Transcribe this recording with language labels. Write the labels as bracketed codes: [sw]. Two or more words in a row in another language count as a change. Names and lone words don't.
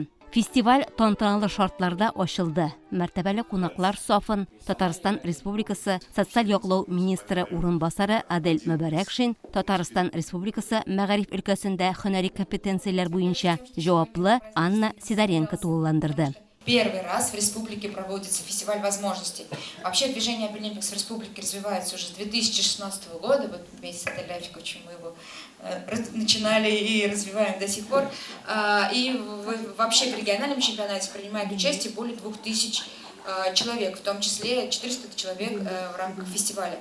[tt] Фестиваль тантаналы шартларда ачылды. Мәртәбәле кунаклар сафын Татарстан Республикасы социаль яклау министры урынбасары Адель Мөбәрәкшин, Татарстан Республикасы мәгариф өлкәсендә һөнәри компетенцияләр буенча җаваплы Анна Сидоренко тулыландырды. [ru] Первый раз в республике проводится фестиваль возможностей. Вообще движение Abilimpix в республике развивается уже с 2016 года, вот вместе с Адель Рафиковичем мы его начинали и развиваем до сих пор. И вообще в региональном чемпионате принимает участие более 2000 человек, в том числе 400 человек в рамках фестиваля.